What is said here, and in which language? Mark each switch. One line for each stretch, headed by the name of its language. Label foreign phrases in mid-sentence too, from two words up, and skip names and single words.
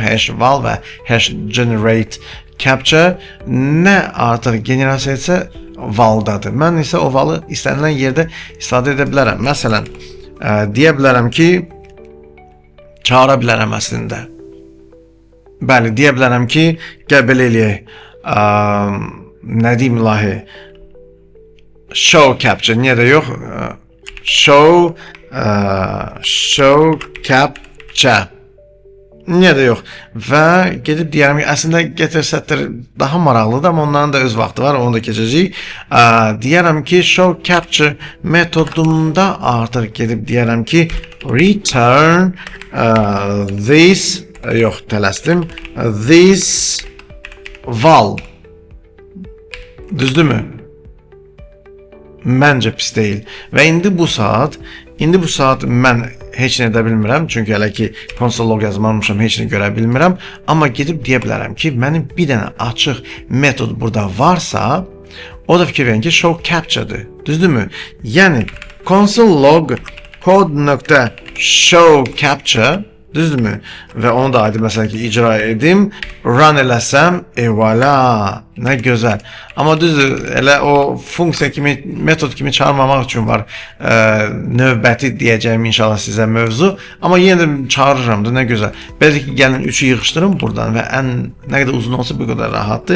English: Hash val
Azerbaijani: və
English: hash generate capture
Azerbaijani: nə artıq generasiya etsə valdadır. Mən isə o valı istənilən yerdə istifadə edə bilərəm. Məsələn, deyə bilərəm ki, çağıra bilərəm əslində. Bəli, deyə bilərəm ki, gəl belə eləyək. Nə deyim ilahi?
English: Show capture,
Azerbaijani: niyə də yox?
English: Show capture.
Azerbaijani: Niyə də yox? Və gedib deyərəm ki, əslində getir sətir daha maraqlıdır, amma onların da öz vaxtı var, onu da keçəcəyik. Deyərəm ki,
English: show capture
Azerbaijani: metodunda artıq gedib deyərəm ki,
English: return this,
Azerbaijani: yox, tələsdim,
English: this val.
Azerbaijani: Düzdürmü? Məncə pis deyil. Və indi bu saat mən heç nə edə bilmirəm, çünki hələ ki
English: konsol log
Azerbaijani: yazmamışam, heç nə görə bilmirəm, amma gedib deyə bilərəm ki, mənim bir dənə açıq metod burada varsa, o da fikir verin ki,
English: show capture-dır.
Azerbaijani: Düzdürmü? Yəni
English: console log code.show capture,
Azerbaijani: düzdürmü? Və onu da aydın məsələn ki, icra edim, run eləsəm, voilà, nə gözəl. Amma düzdür, elə o funksiya kimi, metod kimi çağırmamaq üçün var növbəti deyəcəyim inşallah sizə mövzu. Amma yenə də çağırıram da, nə gözəl. Belki ki, gəlin 3-ü yığışdırın buradan və ən nə qədər uzun olsa bu qədər rahatdır.